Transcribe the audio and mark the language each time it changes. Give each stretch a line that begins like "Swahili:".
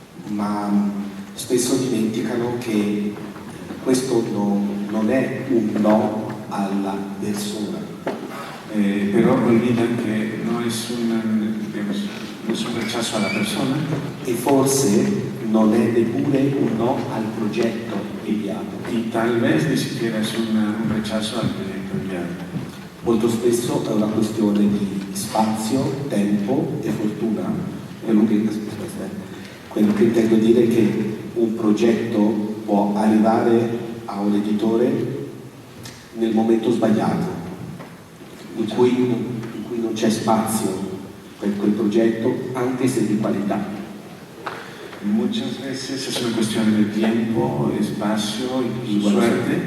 Italian: Ma spesso dimenticano che questo non è un no alla persona.
Spanish: Pero olvidan que no es un rechazo a la persona.
Italian: E forse non è neppure un no al progetto inviato.
Spanish: Y tal vez ni siquiera es un rechazo al proyecto enviado.
Italian: Molto spesso è una questione di spazio, tempo e fortuna. Quello che intendo dire è che un progetto può arrivare a un editore nel momento sbagliato, in cui non c'è spazio per quel progetto, anche se di qualità.
Spanish: Muchas veces es una cuestión de tiempo, espacio y suerte